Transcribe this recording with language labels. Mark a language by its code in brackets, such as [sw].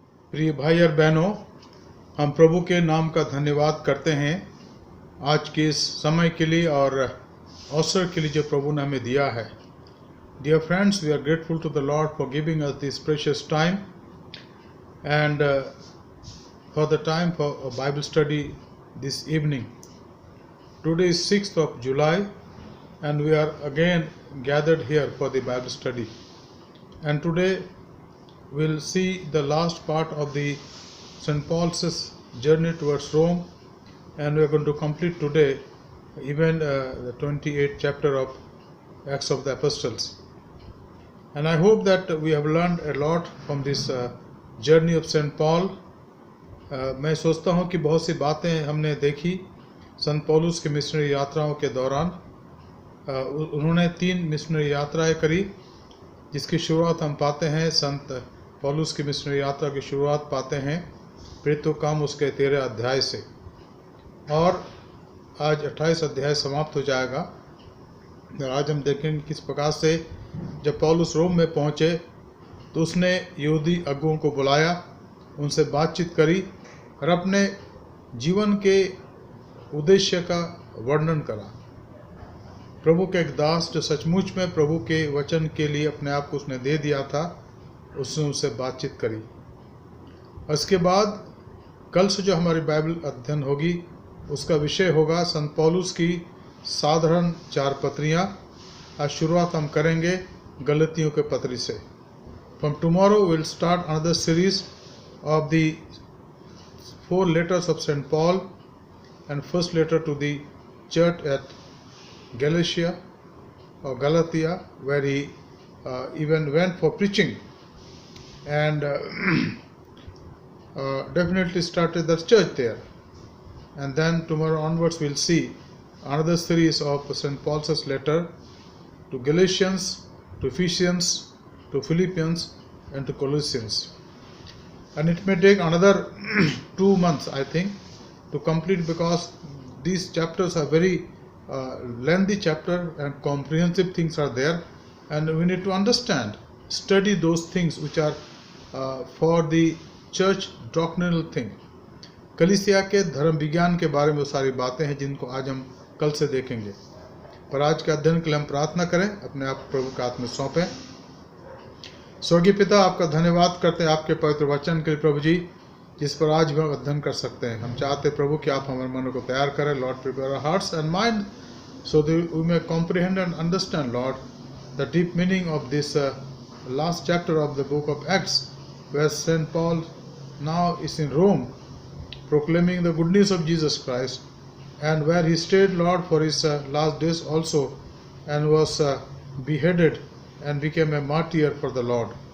[hi] प्रिय भाई और बहनों, हम प्रभु के नाम का धन्यवाद करते हैं आज के इस समय के लिए और अवसर के लिए जो प्रभु ने हमें दिया है। [en] Dear friends, we are grateful to the Lord for giving us this precious time and for the time for a Bible study this evening. Today is 6th of July and we are again gathered here for the Bible study. And today we'll see the last part of the St. Paul's journey towards Rome, and we are going to complete today even the 28th chapter of Acts of the Apostles. And I hope that we have learned a lot from this journey of St. Paul. [hi] मैं सोचता हूँ कि बहुत सी बातें हमने देखी संत पौलुस की मिशनरी यात्राओं के दौरान। उन्होंने 3 मिशनरी यात्राएं करी, जिसकी शुरुआत हम पाते हैं संत पौलुस की मिशनरी यात्रा की शुरुआत पाते हैं प्रेरितों के काम उसके 13 अध्याय से, और आज 28 अध्याय समाप्त हो जाएगा। आज हम देखेंगे किस प्रकार से जब पौलुस रोम में पहुंचे तो उसने यहूदी अगुओं को बुलाया, उनसे बातचीत करी और अपने जीवन के उद्देश्य का वर्णन करा। प्रभु के एक दास जो सचमुच में प्रभु के वचन के लिए अपने आप को उसने दे दिया था, उसने उनसे बातचीत करी। उसके बाद कल से जो हमारी बाइबल अध्ययन होगी उसका विषय होगा संत पौलुस की साधारण 4 पत्रियाँ। आज शुरुआत हम करेंगे गलतियों के पत्री से। [en] From tomorrow we'll start another series of the 4 letters of St. Paul, and first letter to the church at Galatia or Galatia, where he even went for preaching and definitely started the church there. And then tomorrow onwards we'll see another series of St. Paul's letter to Galatians, to Ephesians, to Philippians and to Colossians. And it may take another 2 months, I think, to complete, because these chapters are very lengthy chapter and comprehensive things are there, and we need to understand, study those things which are for the church doctrinal thing. [hi] कलीसिया के धर्म विज्ञान के बारे में वो सारी बातें हैं जिनको आज हम कल से देखेंगे। पर आज के अध्ययन के लिए हम प्रार्थना करें, अपने आप प्रभु के हाथ में सौंपें। स्वर्गीय पिता, आपका धन्यवाद करते हैं आपके पवित्र वचन के लिए प्रभु जी, जिस पर आज भी हम अध्ययन कर सकते हैं। हम चाहते हैं प्रभु कि आप हमारे मनों को तैयार करें। [en] Lord, prepare our hearts and mind so that we may comprehend and understand, Lord, the deep meaning of this last chapter of the book of Acts, where St. Paul now is in Rome proclaiming the good news of Jesus Christ, and where he stayed, Lord, for his last days also, and was beheaded and became a martyr for the Lord.